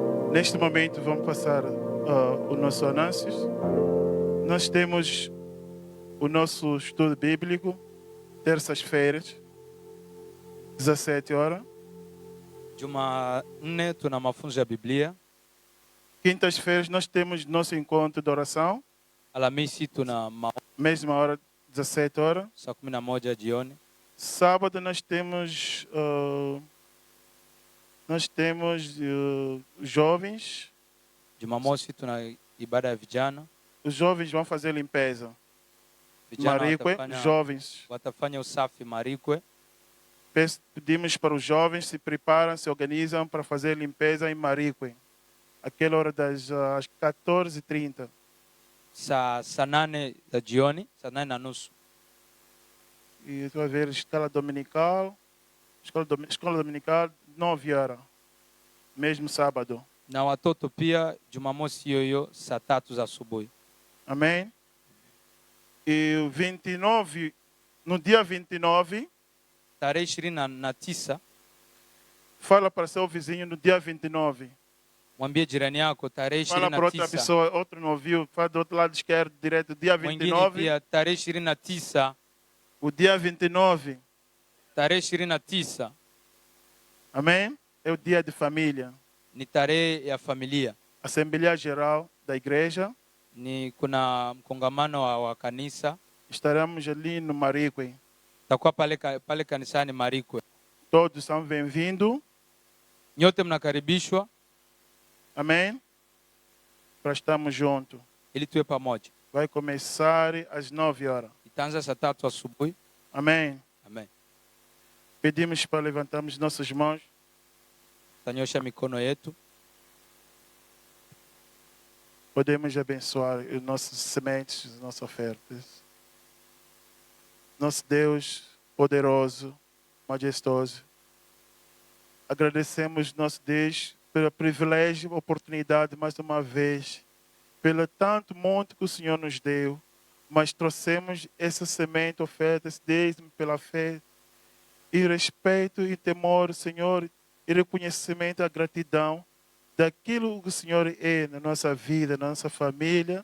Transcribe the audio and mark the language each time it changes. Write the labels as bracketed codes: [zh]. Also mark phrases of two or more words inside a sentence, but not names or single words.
[pt] Neste momento vamos passar o nosso anúncios. Nós temos o nosso estudo bíblico, terças-feiras, 17 horas. [sw] Jumanne tuna mafunzo ya Biblia. [pt] Quintas-feiras nós temos nosso encontro de oração. [sw] Alhamisi tuna [pt] mesma hora, 17 horas. [sw] Saa 11 jioni. [pt] Sábado nós temos jovens. [sw] Jumamosi tuna ibada ya vijana. [pt] Os jovens vão fazer limpeza. Marikwe, jovens. [sw] Watafanya usafi Marikwe. [pt] Pedimos para os jovens se preparam, se organizam para fazer limpeza em Marikwe. Aquela hora das 14h30. [sw] Saa 8 da jioni, saa 8:30. [pt] E tu vai ver escola dominical. Escola dominical, 9 horas. Mesmo sábado. [sw] Na watoto pia Jumamosi hiyo saa 3 za asubuhi. [pt] Amém? E 29, no dia 29, [sw] tarehe 29, [pt] fala para seu vizinho no dia 29. [sw] Mwambie jirani yako tarehe 29. [pt] Fala para outra pessoa, outro não ouviu, fala do outro lado esquerdo, direto, dia 29. [sw] Pia tarehe 29. [pt] O dia 29. [sw] Tarehe 29. [pt] Amém? É o dia de família. [sw] Ni tarehe ya familia. [pt] Assembleia Geral da Igreja. [sw] Ni kuna mkongamano wa kanisa. [pt] Estaremos ali no Marikwe. [sw] Takuwa pale kanisani Marikwe. [pt] Todos são bem-vindos. [sw] Nyote mnakaribishwa. [pt] Amém? Para estarmos juntos. [sw] Ili tuwe pamoja. [pt] Vai começar às 9 horas. [sw] Itaanza saa 3 asubuhi. [pt] Amém. Amém. Pedimos para levantarmos nossas mãos. [sw] Tanyosha mikono yetu. [pt] Podemos abençoar os nossos sementes, as nossas ofertas. Nosso Deus poderoso, majestoso. Agradecemos, nosso Deus, pelo privilégio e oportunidade, mais uma vez, pelo tanto monte que o Senhor nos deu, mas trouxemos essa semente, ofertas, desde pela fé, e respeito e temor, Senhor, e reconhecimento, a gratidão daquilo que o Senhor é na nossa vida, na nossa família.